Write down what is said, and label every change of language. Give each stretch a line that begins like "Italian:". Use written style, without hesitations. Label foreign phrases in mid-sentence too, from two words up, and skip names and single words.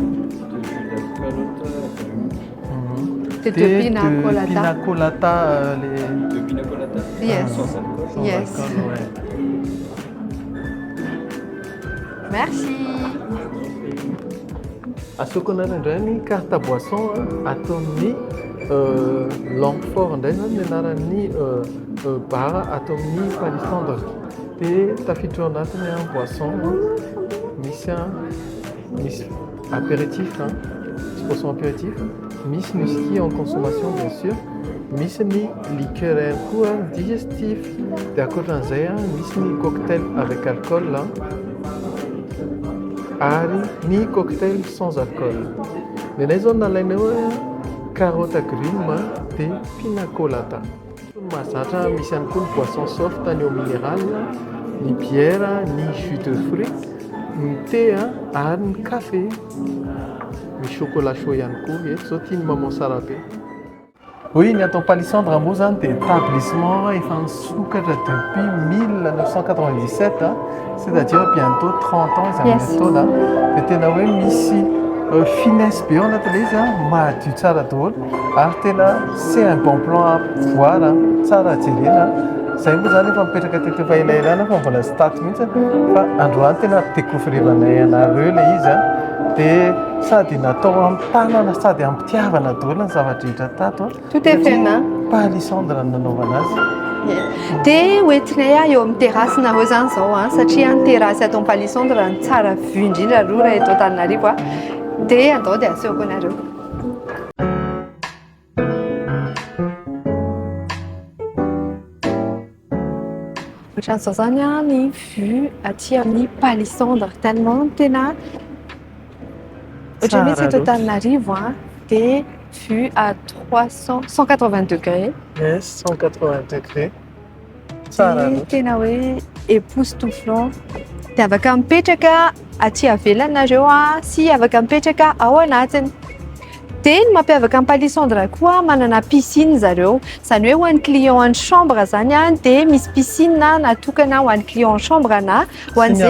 French: C'est de Thé pina de colada. pina colada, les... De pina colada.
English: Yes.
French: sans
English: Yes.
French: alcool, ouais. Merci.
Malagasy: Asokonareo indray ny
French: carte boisson
Malagasy: ataon'ny Langfort indray zany ny anaran'ny bar atao amin'ny palissandre. Dia tafiditra ao anatiny boisson misy apéritif, misy
French: boisson apéritif,
Malagasy: misy ny
French: whisky en consommation bien sûr,
Malagasy: misy ny liqueur ihany koa digestif, dia ankoatran'izay misy ny
French: cocktail avec alcool
Malagasy: ary ny
French: cocktail sans alcool.
Malagasy: Nenay zao nalaina hoe
French: carotte agrumes
Malagasy: dia pina colada. Mahazatra misy ihany koa ny
French: boisson soft
Malagasy: ny
French: eau minérale,
Malagasy: ny bière, ny
French: jus de fruits,
Malagasy: ny thé ary ny café. Misy
French: chocolat chaud
Malagasy: ihany koa eto zao tiany maman sara be. Oui, ny atao palissandre moa zany dia établissement efa nisokatra
French: depuis 1997, c'est-à-dire bientôt 30 ans
Malagasy: izy amin'ny
English: Yes.
Malagasy: taona. Dia tena hoe misy finesse be ao anatin'ilay izy mahadio tsara daholo ary tena
French: c'est un bon plan à voir,
Malagasy: tsara jerena. Zay moa zany efa mipetraka teto efa elaelana fa mbola sy tato mihitsy fa androany tena découvriranay anareo ilay izy dia sady natao amin'ny tanana sady amin'ny mpitiavana daholo ny zavatra rehetra tato.
French: Tout est fait main.
Malagasy: Palissandre no nanaovana azy. Dia hoentinay eo amin'ny terrasse-nareo zany izao satria ny terasy atao palissandre ny tsara vue indrindra aloha raha eto Antananarivo dia andao dia asehoko anareo. Ohatran'izao zany ny vue aty amin'ny palissandre tellement tena ohatra mihitsy eto Antananarivo dia
French: vue à 180 degrés. Yes, 180 degrés.
Malagasy: Tsara Dia tena hoe époustouflant. Dia afaka mipetraka aty avelany nareo sy afaka mipetraka ao anatiny. Dia ny mampiavaka ny palissandre koa manana piscine zareo. Izany hoe ho an'ny
French: client en chambre
Malagasy: zany dia misy piscine natokana ho an'ny
French: client en chambre
Malagasy: na ho an'izay